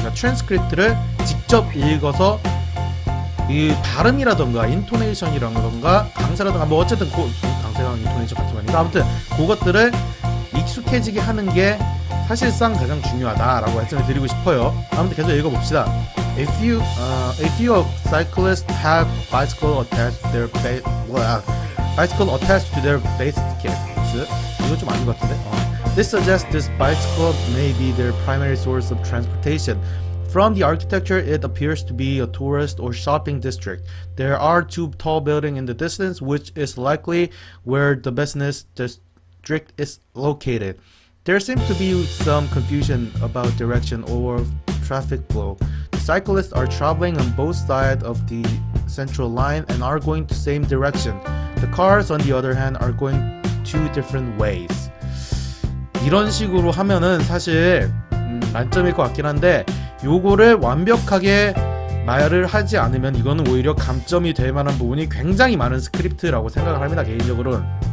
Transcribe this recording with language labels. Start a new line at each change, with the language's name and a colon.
Korean: 그러니까 트랜스크립트를 직접 읽어서 이 발음이라던가 인토네이션이라던가 강세라던가 뭐 어쨌든 강세랑 인토네이션 같은 거니까 아무튼 그것들을 익숙해지게 하는 게 사실상 가장 중요하다라고 말씀을 드리고 싶어요. 아무튼 계속 읽어봅시다.
English: A few cyclists have bicycle attached to their base kits.
Korean: 이거 좀 아닌 것 같은데.
English: This suggests this bicycle may be their primary source of transportation. From the architecture, it appears to be a tourist or shopping district. There are two tall buildings in the distance, which is likely where the business district is located. There seems to be some confusion about direction or traffic flow. The cyclists are traveling on both sides of the central line and are going the same direction. The cars, on the other hand, are going two different ways.
Korean: 이런 식으로 하면은 사실 만점일 것 같긴 한데 요거를 완벽하게 말을 하지 않으면 이거는 오히려 감점이 될 만한 부분이 굉장히 많은 스크립트라고 생각을 합니다, 개인적으로는.